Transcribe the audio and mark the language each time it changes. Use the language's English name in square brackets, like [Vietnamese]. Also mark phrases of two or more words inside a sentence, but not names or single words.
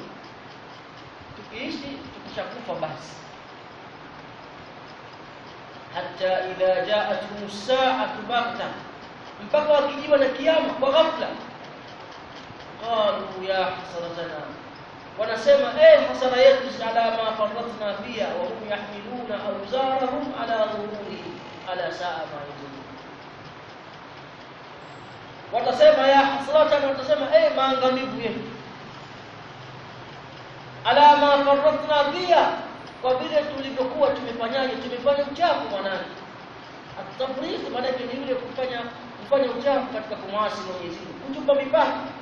[Swahili] Tukiishi tukishakufa basi. [Arabic] حتى إذا جاءتهم الساعة بغتة, [Swahili] mpaka wakijiwa na kiyama kwa ghafla. [Arabic] قالوا يا حسرتنا, [Swahili] wanasema hasara yetu [Arabic] على ما فرطنا فيها وهم يحملون أوزارهم على ظهورهم على ساء ما يزون. [Swahili] Watasema [Arabic] يا حسرتنا, [Swahili] watasema maangamivu yetu, [Arabic] على ما فرطنا فيها, [Swahili] kwa vile tulivyokuwa tumefanyaje, tumefanya uchafu mwanani. At-tafriq maana yake ni yule kufanya uchafu katika kumwasi Mwenyezi Mungu, kutupa mipaka.